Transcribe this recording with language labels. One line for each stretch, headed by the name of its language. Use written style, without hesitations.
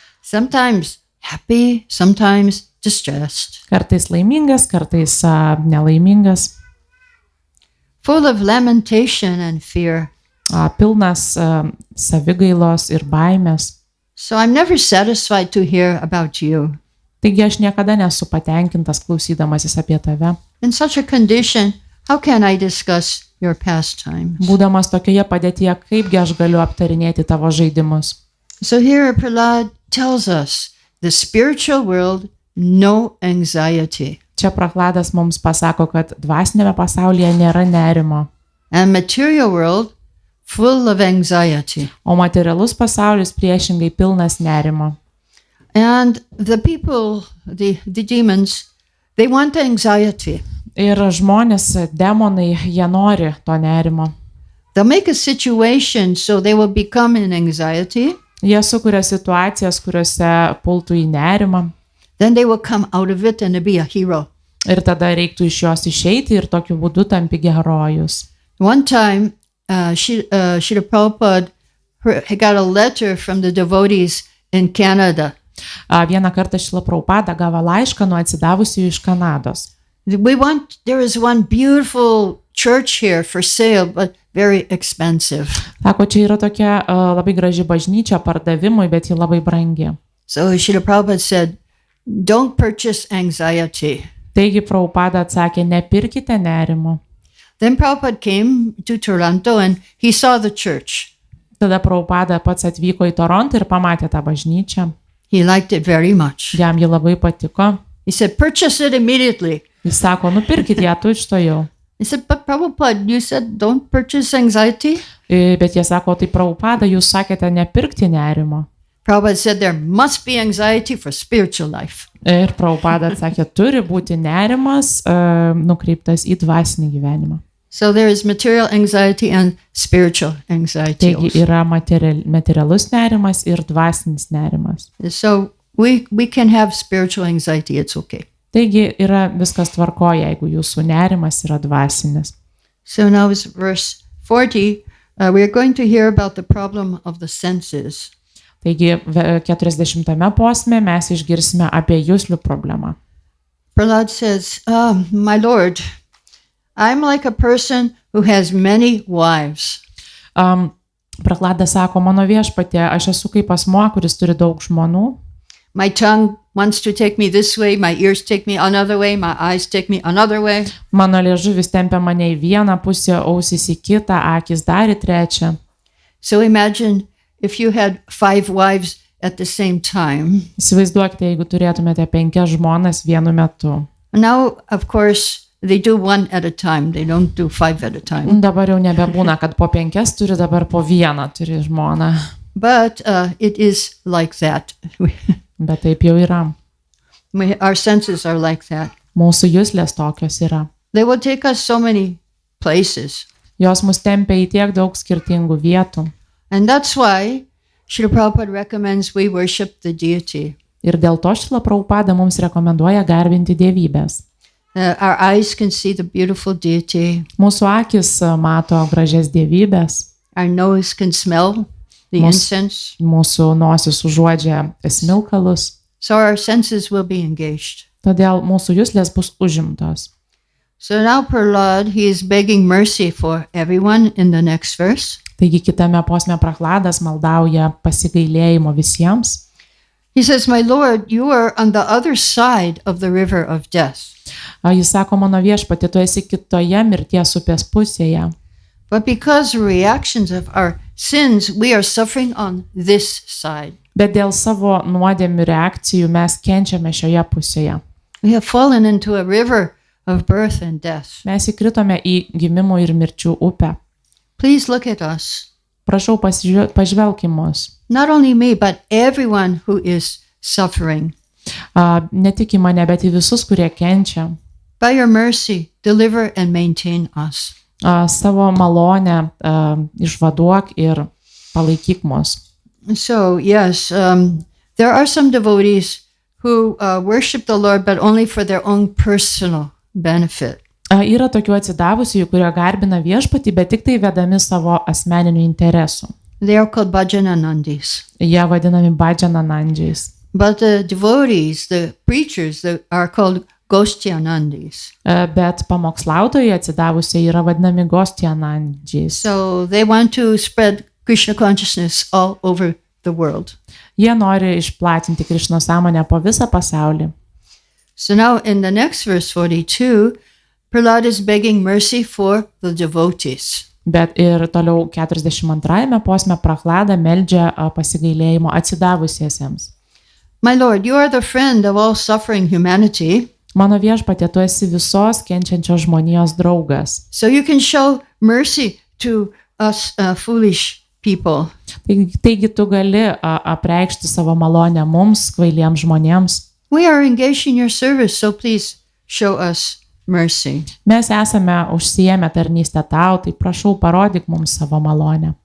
English: Sometimes happy, sometimes distressed.
Lithuanian: Kartais laimingas, kartais nelaimingas.
English: Full of lamentation and fear.
Lithuanian: Pilnas savigailos ir baimės.
English: So I'm never satisfied to hear about you.
Lithuanian: Taigi aš niekada nesu patenkintas klausydamasis apie tave.
English: In such a condition, how can I discuss your pastimes?
Lithuanian: Būdamas tokioje padėtyje, kaipgi aš galiu aptarinėti tavo žaidimus?
English: So here Prahlad tells us, the spiritual world, no anxiety.
Lithuanian: Čia Prahladas mums pasako, kad dvasinėme pasaulyje nėra nerimo.
English: And material world, full of anxiety.
Lithuanian: O materialus pasaulis priešingai pilnas nerimo.
English: And the people, the demons, they want anxiety.
Lithuanian: Ir žmonės, demonai, jie nori to nerimo.
English: They'll make a situation so they will become in anxiety.
Lithuanian: Jie sukuria situacijas, kuriuose pultų į nerimą.
English: Then they will come out of it and be a hero.
Lithuanian: Ir tada reiktų iš jos išeiti ir tokiu būdu tampi herojus.
English: One time, Srila Prabhupada got a letter from the devotees in Canada.
Lithuanian: Vieną kartą Šrila Prabhupada gavo laišką nuo atsidavusių iš Kanados.
English: There is one beautiful church here for sale, but very expensive.
Lithuanian: Sako, čia yra tokia labai graži bažnyčia pardavimui, bet ji labai brangi.
English: So Srila Prabhupada said, don't purchase anxiety.
Lithuanian: Taigi Prabhupada atsakė, nepirkite nerimo.
English: Then Prabhupada came to Toronto and he saw the church.
Lithuanian: Tada Prabhupada pats atvyko į Torontą ir pamatė tą bažnyčią.
English: He liked it very much.
Lithuanian: Jam ji labai patiko.
English: He said, purchase it immediately.
Lithuanian: Jis sako, nupirkit ją tučtojau.
English: He said, but Prabhupada, you said don't purchase anxiety.
Lithuanian: Bet jie sako, tai Prabhupada, jūs sakėte nepirkti nerimo.
English: Prabhupada said there must be anxiety for spiritual life.
Lithuanian: Ir Prabhupada atsakė, turi būti nerimas nukreiptas į dvasinį gyvenimą.
English: So there is material anxiety and spiritual anxiety.
Lithuanian: Taigi yra materialus nerimas ir dvasinis nerimas.
English: So we can have spiritual anxiety, it's okay.
Lithuanian: Taigi yra viskas tvarko, jeigu jūsų nerimas yra dvasinis.
English: So now is verse 40. We are going to hear about the problem of the senses.
Lithuanian: Taigi 40 posme mes išgirsime apie juslių problemą.
English: Prahlad says, my Lord, I'm like a person who has many wives.
Lithuanian: Prahladas sako, mano viešpatie, aš esu kaip asmuo, kuris turi daug žmonų.
English: My tongue wants to take me this way, my ears take me another way, my eyes take me another way.
Lithuanian: Mano liežuvis tempia mane į vieną pusę, ausis į kitą, akis dar į trečią.
English: So imagine if you had 5 wives at the same time.
Lithuanian: Įsivaizduokite, jeigu turėtumėte 5 žmonas vienu metu.
English: Now, of course, they do 1 at a time. They don't do 5 at a time.
Lithuanian: Dabar jau nebebūna, kad po 5 turi, dabar po 1 turi žmoną.
English: But it is like that.
Lithuanian: Bet taip jau yra.
English: Our senses are like that.
Lithuanian: Mūsų juslės tokios yra.
English: They will take us so many places.
Lithuanian: Jos mus tempia į tiek daug skirtingų vietų.
English: And that's why Srila Prabhupada recommends we worship the deity.
Lithuanian: Ir dėl to Šrila Prabhupada mums rekomenduoja garbinti dievybės.
English: Our eyes can see the beautiful deity.
Lithuanian: Mūsų akis mato gražias dievybės.
English: Our nose can smell the incense.
Lithuanian: Mūsų nosis užuodžia smilkalus.
English: So our senses will be engaged.
Lithuanian: Todėl mūsų juslės bus užimtos.
English: So now Prahlad, he is begging mercy for everyone in the next verse.
Lithuanian: Taigi kitame posme Prahladas maldauja pasigailėjimo visiems.
English: He says, my Lord, you are on the other side of the river of death.
Lithuanian: Jis sako, mano viešpatie, tu esi kitoje mirties upės pusėje.
English: But because reactions of our sins, we are suffering on this side.
Lithuanian: Bet dėl savo nuodėmių reakcijų mes kenčiame šioje pusėje.
English: We have fallen into a river of birth and death.
Lithuanian: Mes įkritome į gimimų ir mirčių upę.
English: Please look at us.
Lithuanian: Prašau, pažvelk į mus.
English: Not only me, but everyone who is suffering.
Lithuanian: Ne tik į mane, bet į visus, kurie kenčia.
English: By your mercy, deliver and maintain us.
Lithuanian: Savo malonę išvaduok ir palaikyk mus.
English: So, yes, there are some devotees who worship the Lord, but only for their own personal benefit.
Lithuanian: Yra tokių atsidavusių, kurie garbina viešpatį, bet tik tai vedami savo asmeninių interesų.
English: They are called bhajananandis.
Lithuanian: Jie vadinami bhajananandžiais.
English: But the devotees, the preachers, are called gostyanandis.
Lithuanian: Bet pamokslautojai atsidavusiai yra vadinami gostyanandžiais.
English: So they want to spread Krishna consciousness all over the world.
Lithuanian: Jie nori išplatinti Krišnos sąmonę po visą pasaulį.
English: So now in the next verse 42, Prahlad is begging mercy for the devotees.
Lithuanian: Bet ir toliau 42 posme Prahlada meldžia pasigailėjimo atsidavusiesiems.
English: My Lord, you are the friend of all suffering humanity.
Lithuanian: Mano viešpatie, tu esi visos kenčiančios žmonijos draugas.
English: So you can show mercy to us foolish people.
Lithuanian: Taigi tu gali apreikšti savo malonę mums, kvailiems žmonėms.
English: We are engaged in your service, so please show us mercy.
Lithuanian: Mes esame užsiėmę tarnystę tau, tai prašau parodyk mums savo malonę.